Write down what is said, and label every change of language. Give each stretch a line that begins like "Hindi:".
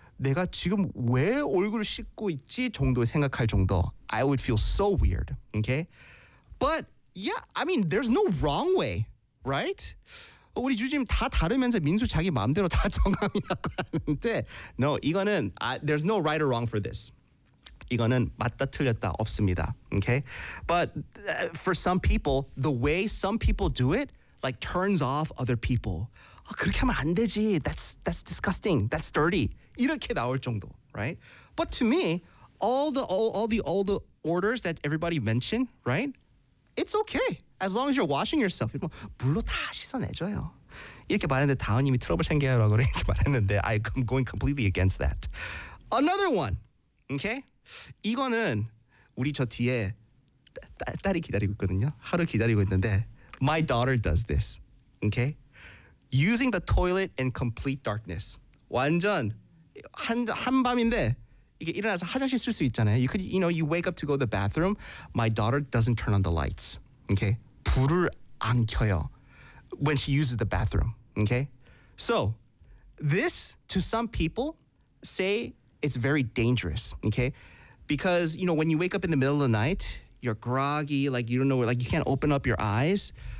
Korean: 내가 지금 왜 얼굴을 씻고 있지 정도 생각할 정도.
English: I would feel so weird, okay? But yeah, I mean, there's no wrong way, right?
Korean: 우리 주지님 다 다르면서 민수 자기 마음대로 다 정함이라고 하는데 No, 이거는
English: there's no right or wrong for this.
Korean: 이거는 맞다 틀렸다 없습니다.
English: Okay? But for some people, the way some people do it like turns off other people.
Korean: 아, 그렇게 하면 안 되지.
English: That's disgusting. That's dirty.
Korean: 이렇게 나올 정도,
English: right? But to me, all the orders that everybody mentioned, right? It's okay. As long as you're washing yourself.
Korean: 물로 다 씻어내줘요. 이렇게 말했는데 다은님이 트러블 생겨요라고 이렇게 말했는데
English: I'm going completely against that. Another one. Okay?
Korean: 이거는 우리 저 뒤에 딸이 기다리고 있거든요. 하루 기다리고 있는데
English: My daughter does this. Okay? Using the toilet in complete darkness.
Korean: 완전 한밤인데 이게 일어나서 화장실 쓸 수 있잖아요.
English: You could, you know, you wake up to go to the bathroom. My daughter doesn't turn on the lights. Okay?
Korean: 불을 안 켜요.
English: When she uses the bathroom. Okay? So, this to some people say it's very dangerous, okay? Because, you know, when you wake up in the middle of the night, you're groggy, like you don't know, like you can't open up your eyes.